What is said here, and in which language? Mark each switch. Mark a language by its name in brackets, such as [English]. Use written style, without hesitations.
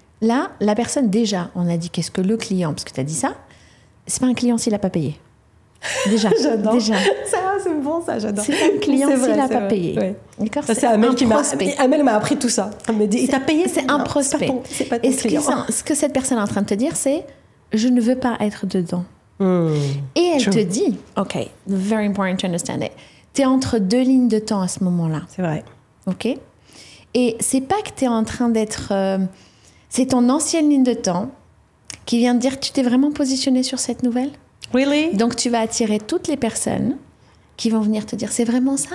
[French] Là, la personne, déjà, on a dit qu'est-ce que le client, parce que tu as dit ça, c'est pas un client s'il n'a pas payé. Déjà. J'adore. Déjà. Ça, c'est bon, ça, j'adore. C'est pas un client s'il n'a pas payé. Ouais. D'accord? Ça, c'est Amel qui m'a... Amel m'a appris tout ça. Elle me dit, il t'a payé? C'est un prospect. C'est pas ton client. Ce que cette personne est en train de te dire, c'est je ne veux pas être dedans. Et elle te dit, OK, [English] very important to understand it. [French] Tu es entre 2 lignes de temps à ce moment-là. C'est vrai. OK? Et c'est pas que tu es en train d'être... c'est ton ancienne ligne de temps qui vient de dire tu t'es vraiment positionné sur cette nouvelle. [English] Really? [French] Donc, tu vas attirer toutes les personnes qui vont venir te dire c'est vraiment ça?